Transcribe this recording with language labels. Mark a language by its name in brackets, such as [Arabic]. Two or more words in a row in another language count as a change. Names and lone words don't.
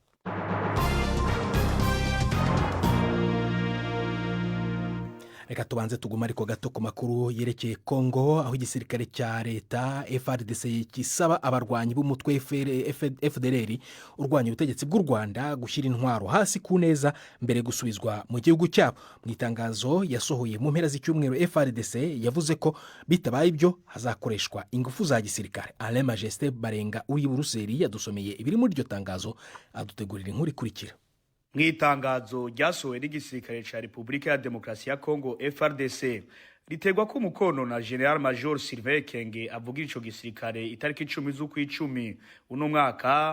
[Kinyarwanda] Reka tubanze tuguma ariko gato ku makuru yerekeye Kongo, aho igisirikare cya leta FARDC kisaba abarwanyi b'umutwe FDLR urwanya ubutegetsi bw'u Rwanda gushyira intwaro hasi ku neza mbere gusubizwa mu gihugu cyabo. Mu itangazo yasohoye mu mpera z'icyumweru, FARDC yavuze ko bitabaye ibyo hazakoreshwa ingufu za gisirikare. Alain Majesté Barenga uri Buruseli yadusomeye ibiri muri iryo tangazo, adutegurira inkuru ikurikira. [Rundi] Mw'itangazo ryasohowe n'igisirikare ca Repubulika ya Demokarasi ya Kongo FARDC ritegwa ko umukono na General Major Sylvain Kenge avuga ico gisirikare itariki 10 z'ukwicumi uno mwaka.